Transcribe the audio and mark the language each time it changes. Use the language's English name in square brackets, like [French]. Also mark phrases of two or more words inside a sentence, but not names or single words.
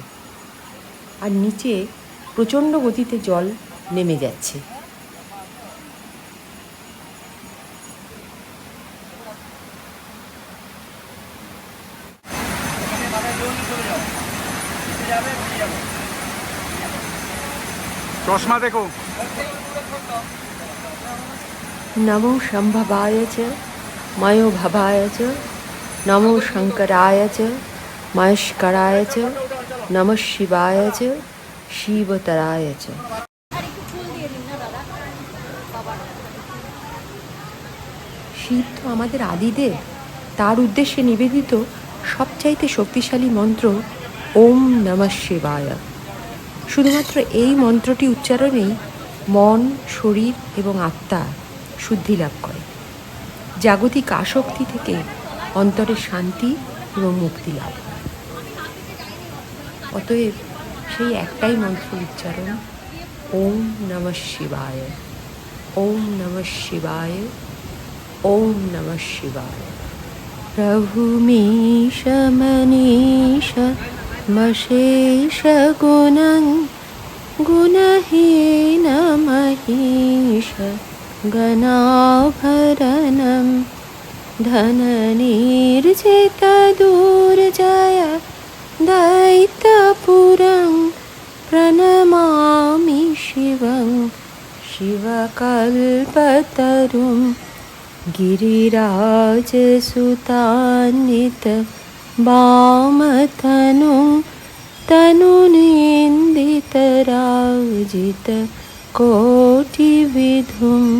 [Bangla] আর নিচে প্রচণ্ড গতিতে জল নেমে যাচ্ছে। চশমা দেখো। [Sanskrit] নমো শম্ভবায় চ মयो ভবায় চ নমো শঙ্করায় চ মহেশকরায় চ নমঃ শিবায় চ শিবতরায় চ। [Bangla] শিব তো আমাদের আদিদেব, তার উদ্দেশ্যে নিবেদিত সবচাইতে শক্তিশালী মন্ত্র [Sanskrit] ওম নমঃ শিবায়। [Bangla] শুধুমাত্র এই মন্ত্রটি উচ্চারণেই মন, শরীর এবং আত্মা শুদ্ধি লাভ করে। জাগতিক আসক্তি থেকে অন্তরের শান্তি এবং মুক্তি লাভ হয়। অতএব সেই একটাই মন্ত্র উচ্চারণ, [Sanskrit] ওম নমঃ শিবায়, ওম নমঃ শিবায়, ওম নমঃ শিবায়। প্রভু মীশ মনীষ मशेषगुणं गुणहीनमहीश गणाभरणं धननिर्जितदुर्जय दैत्यपुरं प्रणमामि शिवं शिवकल्पतरुं गिरिराजसुतान्वित वामतनुं तनुनिन्दितराजित कोटिविधुं